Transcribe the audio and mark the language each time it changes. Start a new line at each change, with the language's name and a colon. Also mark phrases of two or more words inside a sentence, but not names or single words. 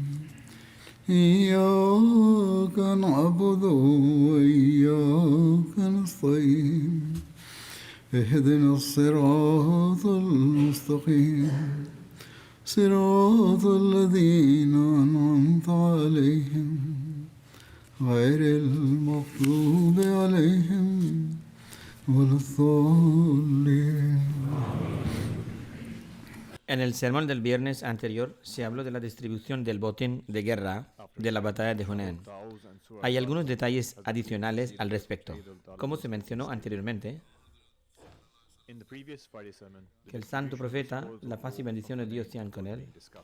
Arabic: إياك نعبد وإياك نستعين اهدنا الصراط المستقيم صراط الذين أنعمت عليهم غير المغضوب عليهم ولا الضالين.
Spanish: En el sermón del viernes anterior se habló de la distribución del botín de guerra de la batalla de Hunayn. Hay algunos detalles adicionales al respecto. Como se mencionó anteriormente, que el santo profeta, la paz y bendición de Dios sean con él,